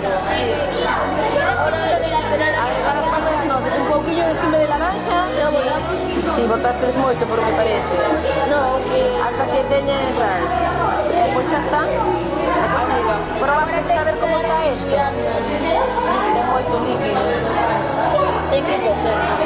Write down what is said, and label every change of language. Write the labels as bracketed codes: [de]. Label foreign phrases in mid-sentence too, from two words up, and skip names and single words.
[es] Ahora hay que esperar a que [gl] Ahora pasan as notas, un pouquillo de zume de naranja. Si, botastes moito por que parece. [es] No, que Hasta que [gl] teñen claro. Pois xa está. Amiga, probaste a ver como está este. Ten moito líquido. [es] hay que cocer.